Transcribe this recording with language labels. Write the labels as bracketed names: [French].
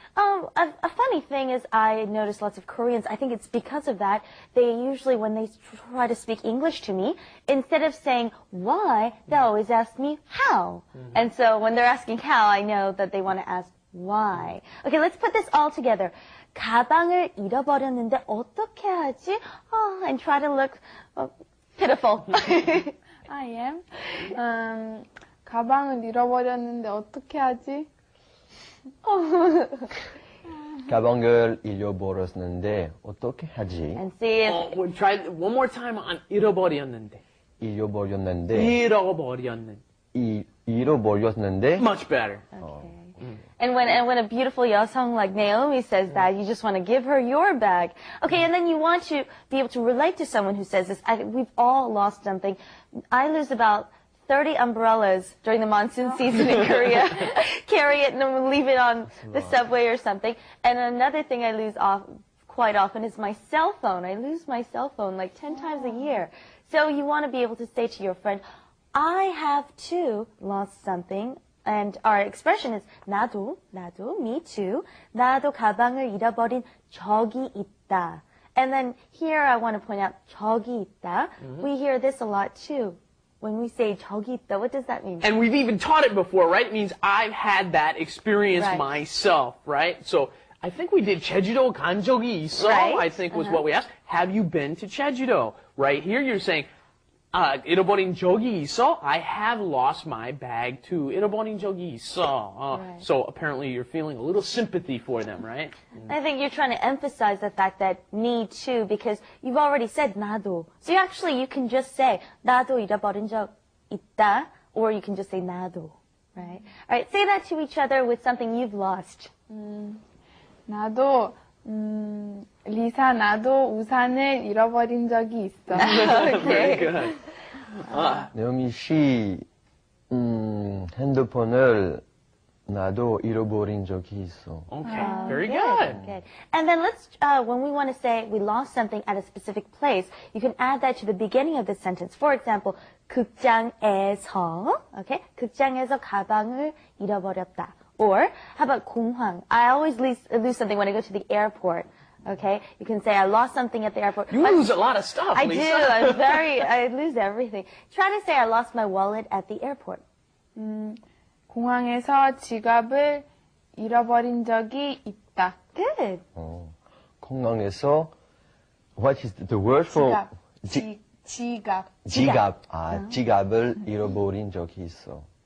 [English] A funny thing is I notice lots of Koreans, I think it's because of that, they usually, when they try to speak English to me, instead of saying why, they always ask me how. And so when they're asking how, I know that they want to ask Why? Okay, let's put this all together. [Korean] 가방을 잃어버렸는데 어떻게 하지? [English] Oh, and try to look pitiful. I am. [Korean] 가방을 잃어버렸는데 어떻게 하지? 가방을 잃어버렸는데 어떻게 하지? [English] And see if We'll try one more time on 잃어버렸는데. [Korean] 잃어버렸는데 잃어버렸는데. 잃어버렸는데 [English] Much better. And when a beautiful yosung like Naomi says that, you just want to give her your bag. Okay, and then you want to be able to relate to someone who says this. We've all lost something. I lose about 30 umbrellas during the monsoon season in Korea. Carry it and then leave it on the subway or something. And another thing I lose quite often is my cell phone. I lose my cell phone like 10 times a year. So you want to be able to say to your friend, I have too lost something. And our expression is 나도, me too. [Korean] 나도 가방을 잃어버린 적이 있다. [English] And then here I want to point out 적이 있다. We hear this a lot too. When we say 적이 있다, what does that mean? And we've even taught it before, right? It means I've had that experience Right. myself, right? So I think we did [Korean] 제주도 간 적이 있어, [English] Right. I think was what we asked. Have you been to 제주도? Right here you're saying, [Korean] 잃어버린 적이 있어? [English] I have lost my bag too. [Korean] 잃어버린 적이 있어. [English] Right. So apparently you're feeling a little sympathy for them, right? I think you're trying to emphasize the fact that me too, because you've already said 나도. So you can just say [Korean] 나도 잃어버린 적 있다, [English] or you can just say 나도, right? All right, say that to each other with something you've lost. [Korean] 나도 리사 나도 우산을 잃어버린 적이 있어. [English] Very good. [Korean] 나오미 씨 핸드폰을 나도 잃어버린 적이 있어. [English] Okay, very good. Good. And then let's, when we want to say we lost something at a specific place, you can add that to the beginning of the sentence. For example, 극장에서, okay? [Korean] 극장에서 가방을 잃어버렸다. [English] Or, how about 공항? I always lose something when I go to the airport. Okay? You can say, I lost something at the airport. You lose a lot of stuff, I Lisa. do. I lose everything. Try to say, I lost my wallet at the airport. [Korean] 공항에서 지갑을 잃어버린 적이 있다. [English] Good. 공항에서 what is the word for [Korean] 지갑. 지갑? 지갑을 잃어버린 적이 있어.